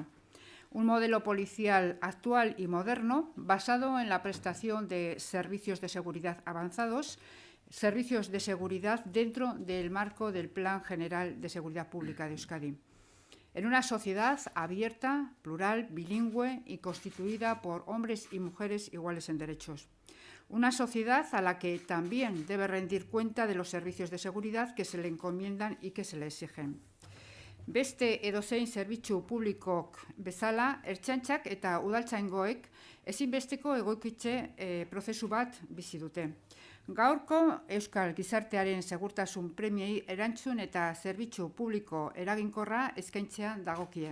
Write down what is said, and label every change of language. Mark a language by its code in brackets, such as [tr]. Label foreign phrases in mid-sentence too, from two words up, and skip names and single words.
[es] Un modelo policial actual y moderno basado en la prestación de servicios de seguridad avanzados, servicios de seguridad dentro del marco del Plan General de Seguridad Pública de Euskadi. En una sociedad abierta, plural, bilingüe y constituida por hombres y mujeres iguales en derechos. Una sociedad a la que también debe rendir cuenta de los servicios de seguridad que se le encomiendan y que se le exigen. [eu] Beste edozein zerbitzu publikok bezala, ertzaintzak eta udaltzaingoek ezinbesteko egoikitze prozesu bat bizi dute. Gaurko Euskal Gizartearen segurtasun premiei erantzun eta zerbitzu publiko eraginkorra eskaintzea dagokie.